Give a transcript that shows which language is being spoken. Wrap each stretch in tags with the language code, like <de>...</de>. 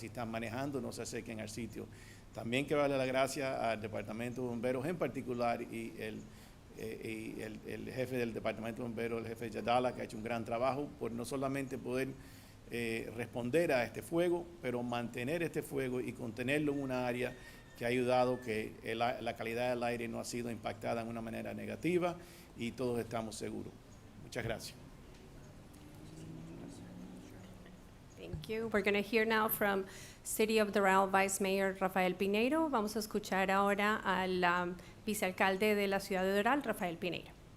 <es>Si están manejando, no se acerquen al sitio. También quiero darle las gracias al Departamento de Bomberos en particular y el jefe del Departamento de Bomberos, el jefe Yadala, que ha hecho un gran trabajo por no solamente poder responder a este fuego, pero mantener este fuego y contenerlo en una área que ha ayudado que la calidad del aire no ha sido impactada en una manera negativa y todos estamos seguros. Muchas gracias.</es> <en>Thank you. We're going to hear now from City of Doral Vice Mayor Rafael Pineiro.</en> <es>Vamos a escuchar ahora al vicealcalde de la ciudad de Doral, Rafael Pineiro.</es>